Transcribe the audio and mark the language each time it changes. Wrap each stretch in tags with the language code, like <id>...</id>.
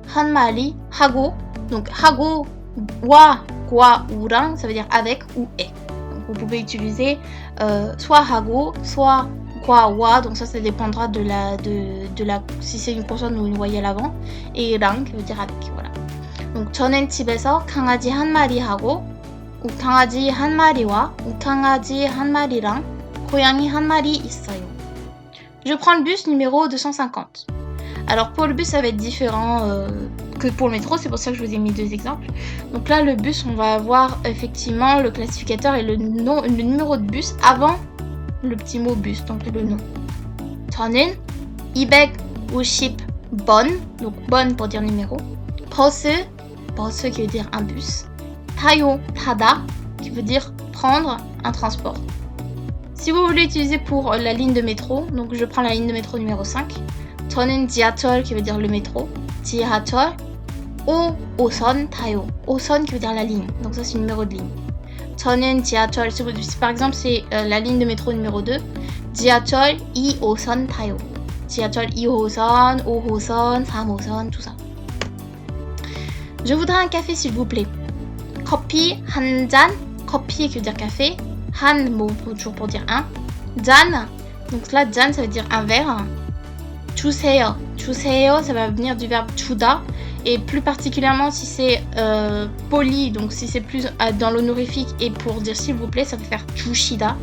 <ko>한 마리 하고,</ko> <fr>donc 하고 와, quoi, 우랑, ça veut dire avec ou est. Donc vous pouvez utiliser soit 하고, soit quoi, wa, donc ça dépendra de la si c'est une consonne ou une voyelle avant, et 랑 qui veut dire avec, voilà.</fr> <ko>Donc 저는 집에서 강아지 한 마리 하고 강아지 한 마리와 강아지 한 마리랑 고양이 한 마리 있어요.</ko> <fr>Je prends le bus numéro 250. Alors pour le bus ça va être différent que pour le métro, c'est pour ça que je vous ai mis deux exemples. Donc là le bus, on va avoir effectivement le classificateur et le numéro de bus avant le petit mot bus, donc le nom. 저는 250번, donc 번 pour dire numéro. 버스 qui veut dire un bus. 타요, 타다 qui veut dire prendre un transport. Si vous voulez utiliser pour la ligne de métro, donc je prends la ligne de métro numéro 5. 저는 지하철 qui veut dire le métro.</fr> <ko>지하철 5호선 타요.</ko> <fr>5선 qui veut dire la ligne, donc ça c'est le numéro de ligne.</fr> <ko>저는 지하철,</ko> <fr>si par exemple c'est la ligne de métro numéro 2,</fr> <ko>지하철 2호선 타요. 지하철 2호선, 5호선, 3호선,</ko> <fr>tout ça. Je voudrais un café s'il vous plaît.</fr> <ko>커피 한 잔,</ko> <fr>커피 qui veut dire café, 한, bon, toujours pour dire un. 잔, donc là 잔 ça veut dire un verre. 주세요, 주세요 ça va venir du verbe 주다. Et plus particulièrement si c'est poli, donc si c'est plus dans l'honorifique et pour dire s'il vous plaît, ça peut faire 주시다.</fr>